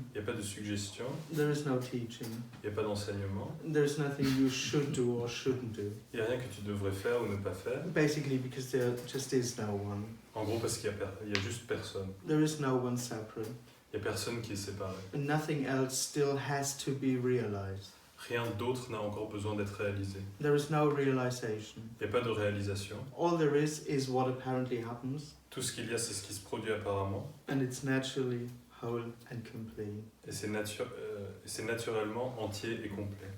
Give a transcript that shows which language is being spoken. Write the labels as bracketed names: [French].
[French] il n'y a pas de suggestion, [English] There is no teaching. [French] il n'y a pas d'enseignement, [English] There is nothing you should do or shouldn't do. [French] il n'y a rien que tu devrais faire ou ne pas faire. [English] Basically, because there just is no one. [French] En gros parce qu'il y a juste personne. [English] There is no one separate. [French] Il n'y a personne qui est séparé. [English] And nothing else still has to be realized. [French] Rien d'autre n'a encore besoin d'être réalisé. [English] There is no realization. [French] Il n'y a pas de réalisation. [English] All there is what apparently happens, [French] Tout ce qu'il y a, c'est ce qui se produit apparemment. [English] and it's naturally whole and complete. [French] Et c'est naturellement entier et complet.